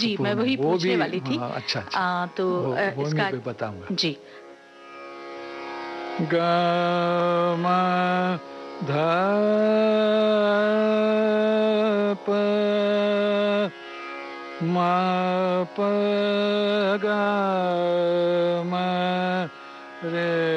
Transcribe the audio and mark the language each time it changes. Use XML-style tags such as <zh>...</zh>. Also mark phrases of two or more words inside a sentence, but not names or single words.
<hi>जी, मैं वही पूछने वाली थी। अच्छा। तो इसका मैं बताऊंगा जी। ग म ध प म प ग म रे</hi>